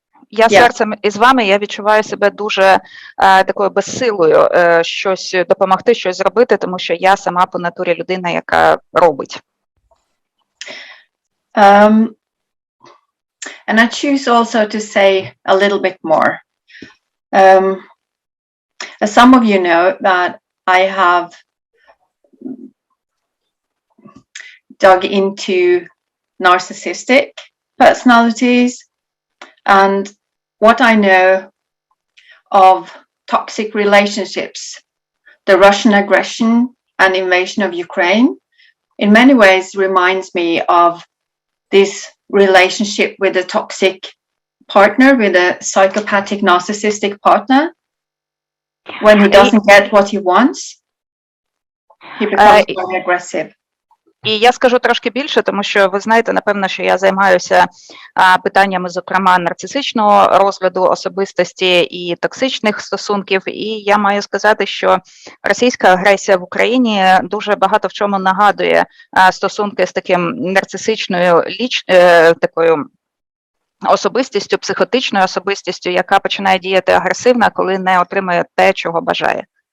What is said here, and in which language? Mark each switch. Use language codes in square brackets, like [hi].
[uk] Я серцем із вами, я відчуваю себе дуже такою безсилою щось допомогти, щось зробити, тому що я сама по натурі людина, яка робить. [en] And I choose also to say a little bit more. As some of you know, that I have dug into narcissistic personalities, and what I know of toxic relationships, the Russian aggression and invasion of Ukraine, in many ways reminds me of this relationship with a toxic partner, with a psychopathic narcissistic partner. When he doesn't get what he wants, he becomes very aggressive. [uk] І я скажу трошки більше, тому що ви знаєте, напевно, що я займаюся питаннями, зокрема, нарцисичного розгляду особистості і токсичних стосунків, і я маю сказати, що російська агресія в Україні дуже багато в чому нагадує стосунки з таким нарцисичною такою особистістю, психотичною особистістю, яка починає діяти агресивно, коли не отримує те, чого бажає.